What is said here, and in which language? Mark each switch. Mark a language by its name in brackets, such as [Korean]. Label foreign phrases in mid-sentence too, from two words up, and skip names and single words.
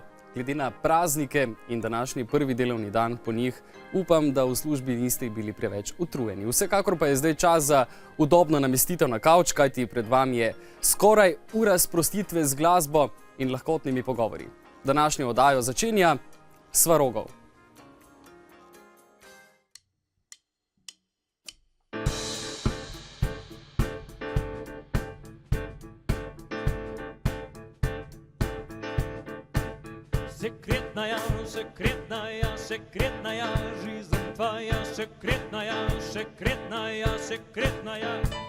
[Slovenian] Glede na praznike in današnji prvi delovni dan po njih, upam, da v službi niste bili preveč utrujeni. Vsekakor pa je zdaj čas za udobno namestitev na kavč, kajti pred vami je skoraj ura sprostitve z glasbo in lahkotnimi pogovori. Današnjo oddajo začenja Svarogov. [Russian] Секретная, секретная, секретная жизнь твоя, секретная, секретная, секретная.